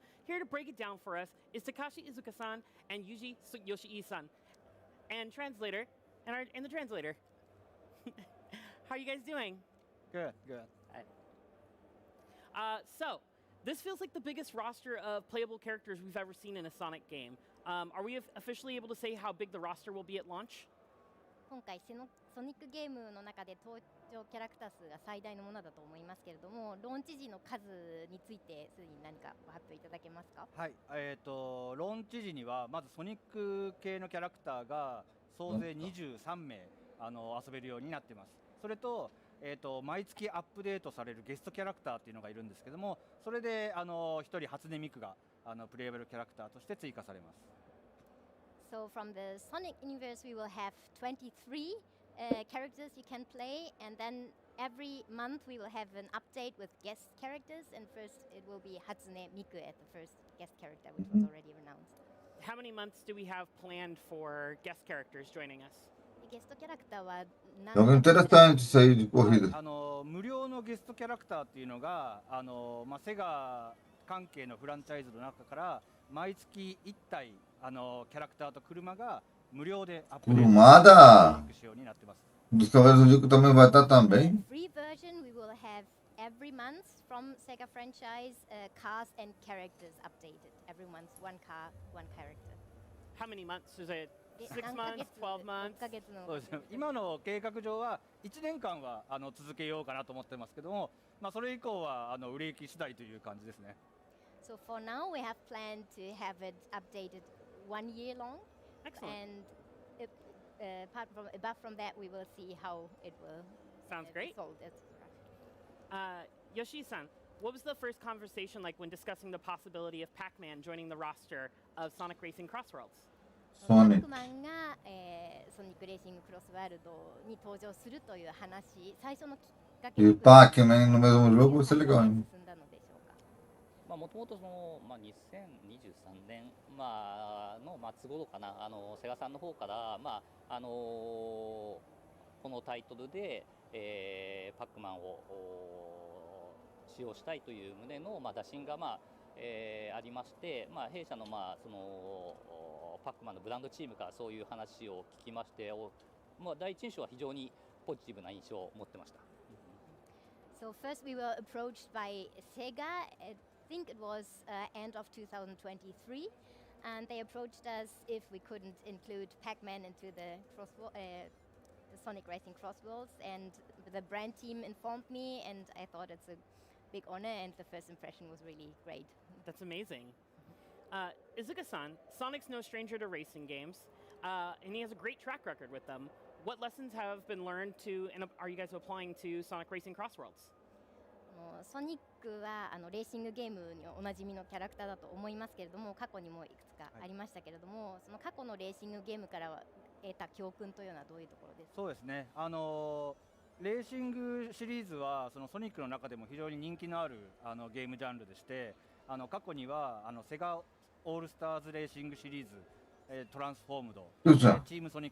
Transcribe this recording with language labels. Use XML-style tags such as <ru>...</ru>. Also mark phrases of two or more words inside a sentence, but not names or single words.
<en>Here to break it down for us is Takashi Izuka-san and Yuji Yoshii-san, and translator, and the translator. How are you guys doing? Good. So, this feels like the biggest roster of playable characters we've ever seen in a Sonic game. Are we officially able to say how big the roster will be at launch?</en> <ja>今回ソニックゲームの中で登場キャラクター数が最大のものだと思いますけれども、ローンチ時の数についてすでに何かご発表いただけますか？はい、ローンチ時にはまずソニック系のキャラクターが総勢23名遊べるようになっています。それと毎月アップデートされるゲストキャラクターっていうのがいるんですけども、それで1人初音ミクがプレイヤブルキャラクターとして追加されます。</ja> <en>So from the Sonic universe, we will have 23 characters you can play, and then every month we will have an update with guest characters. And first, it will be Hatsune Miku as the first guest character, which was already announced. How many months do we have planned for guest characters joining us?</en> <ja>ゲストキャラクターは</ja> <pt>Jogo interessante isso aí de corrida.</pt> <ja>無料のゲストキャラクターっていうのがセガ関係のフランチャイズの中から毎月1体キャラクターと車が無料でアップデートしようになってます。</ja> <pt>Dos Cavaleiros do Zodíaco também vai estar também.</pt> <en>Free version we will have every month from Sega franchise cars and characters updated. Every month one car, one character. How many months is it? 6 months, 12 months?</en> <ja>そうですね。今の計画上は1年間は続けようかなと思ってますけども、それ以降は売れ行き次第という感じですね。</ja> <en>So for now we have planned to have it updated 1 year long. Excellent. And apart from that, we will see how it will. Sounds great. Sold. Yoshi-san, what was the first conversation like when discussing the possibility of Pac-Man joining the roster of Sonic Racing Crossworlds?</en> <ja>パックマンが、ソニックレーシングクロスワールドに登場するという話、最初のきっかけ</ja> <pt>E o Pac-Man no mesmo jogo vai ser legal, hein?</pt> <ja>もともと2023年、の末頃かな、セガさんの方から、このタイトルで、パックマンを使用したいという旨の、打診が、ありまして、弊社の、そのパックマンのブランドチームからそういう話を聞きまして、第一印象は非常にポジティブな印象を持ってました。</ja> <en>So first we were approached by Sega think it was end of 2023, and they approached us if we couldn't include Pac-Man into the Sonic Racing Crossworlds, and the brand team informed me, and I thought it's a big honor, and the first impression was really great. That's amazing. Izuka-san, Sonic's no stranger to racing games, and he has a great track record with them. What lessons have been learned and are you guys applying to Sonic Racing Crossworlds?</en> <ja>ソニックはレーシングゲームにおなじみのキャラクターだと思いますけれども、過去にもいくつかありましたけれども、その過去のレーシングゲームから得た教訓というのはどういうところですか？そうですね。レーシングシリーズはそのソニックの中でも非常に人気のあるゲームジャンルでして、過去にはセガオールスターズレーシングシリーズ、トランスフォームド、チームソニッ</ja>